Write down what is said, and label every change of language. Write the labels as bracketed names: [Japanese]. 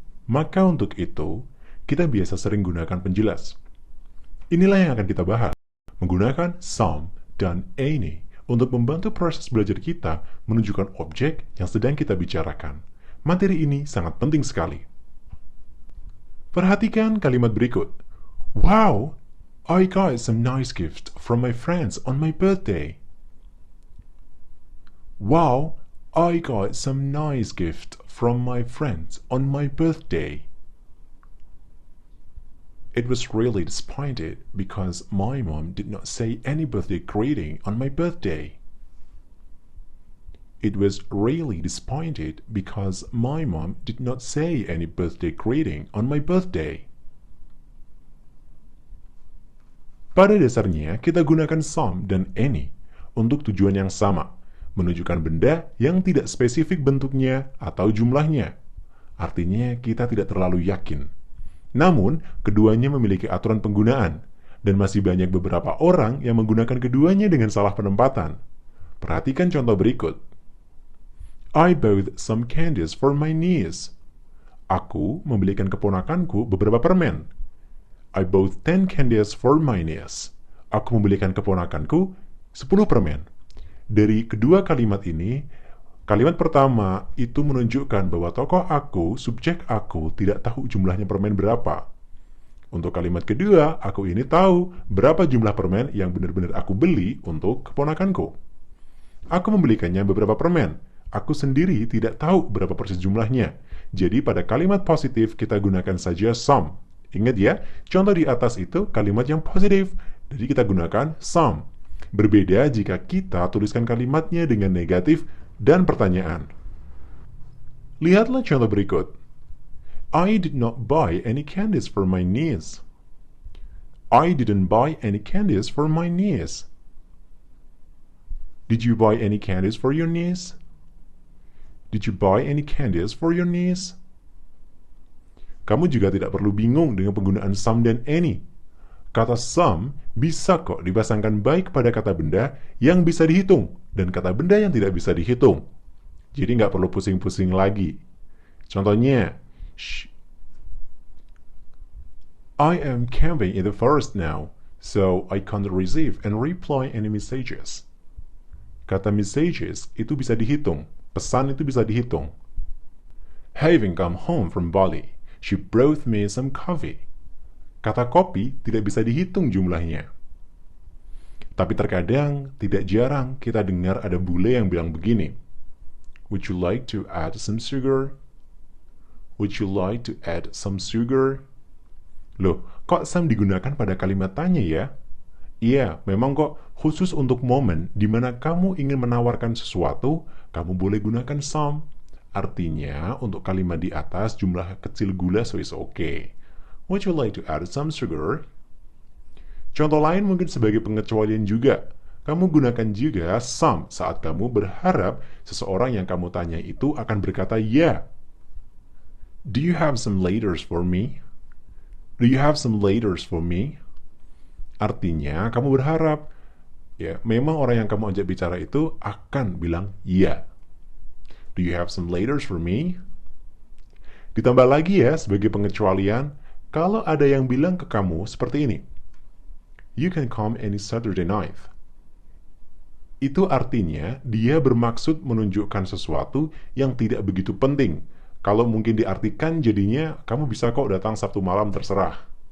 [Indonesian] Maka untuk itu, kita biasa sering gunakan penjelas. Inilah yang akan kita bahas, menggunakan some dan any untuk membantu proses belajar kita menunjukkan objek yang sedang kita bicarakan. Materi ini sangat penting sekali. Perhatikan kalimat berikut. [English] Wow, I got some nice gift from my friends on my birthday. Wow, I got some nice gift from my friends on my birthday. It was really disappointed because my mom did not say any birthday greeting on my birthday. It was really disappointed because my mom did not say any birthday greeting on my birthday. [Indonesian] Pada dasarnya, kita gunakan some dan any untuk tujuan yang sama, menunjukkan benda yang tidak spesifik bentuknya atau jumlahnya. Artinya, kita tidak terlalu yakin. Namun, keduanya memiliki aturan penggunaan, dan masih banyak beberapa orang yang menggunakan keduanya dengan salah penempatan. Perhatikan contoh berikut. [English] I bought some candies for my niece. [Indonesian] Aku membelikan keponakanku beberapa permen. [English] I bought 10 candies for my niece. [Indonesian] Aku membelikan keponakanku 10 permen. Dari kedua kalimat ini, kalimat pertama itu menunjukkan bahwa tokoh aku, subjek aku, tidak tahu jumlahnya permen berapa. Untuk kalimat kedua, aku ini tahu berapa jumlah permen yang benar-benar aku beli untuk keponakanku. Aku membelikannya beberapa permen. Aku sendiri tidak tahu berapa persis jumlahnya. Jadi pada kalimat positif kita gunakan saja some. Ingat ya, contoh di atas itu kalimat yang positif. Jadi kita gunakan some. Berbeda jika kita tuliskan kalimatnya dengan negatif dan pertanyaan. Lihatlah contoh berikut. [English] I did not buy any candies for my niece. I didn't buy any candies for my niece. Did you buy any candies for your niece? Did you buy any candies for your niece? [Indonesian] Kamu juga tidak perlu bingung dengan penggunaan some dan any. Kata some bisa kok dipasangkan baik pada kata benda yang bisa dihitung dan kata benda yang tidak bisa dihitung. Jadi nggak perlu pusing-pusing lagi. Contohnya, [English] I am camping in the forest now, so I can't receive and reply any messages. [Indonesian] Kata messages itu bisa dihitung, pesan itu bisa dihitung. [English] Having come home from Bali, she brought me some coffee. [Indonesian] Kata kopi tidak bisa dihitung jumlahnya. Tapi terkadang, tidak jarang kita dengar ada bule yang bilang begini. [English] Would you like to add some sugar? Would you like to add some sugar? [Indonesian] Loh, kok some digunakan pada kalimat tanya ya? Iya, memang kok khusus untuk momen di mana kamu ingin menawarkan sesuatu, kamu boleh gunakan some. Artinya, untuk kalimat di atas jumlah kecil gula [English] so is okay. Would you like to add some sugar? [Indonesian] Contoh lain mungkin sebagai pengecualian juga. Kamu gunakan juga some saat kamu berharap seseorang yang kamu tanya itu akan berkata ya. [English] Do you have some letters for me? Do you have some letters for me? [Indonesian] Artinya kamu berharap ya, memang orang yang kamu ajak bicara itu akan bilang ya. [English] Do you have some letters for me? [Indonesian] Ditambah lagi ya sebagai pengecualian, kalau ada yang bilang ke kamu seperti ini, [English] you can come any Saturday night. [Indonesian] Itu artinya dia bermaksud menunjukkan sesuatu yang tidak begitu penting. Kalau mungkin diartikan jadinya kamu bisa kok datang Sabtu malam terserah.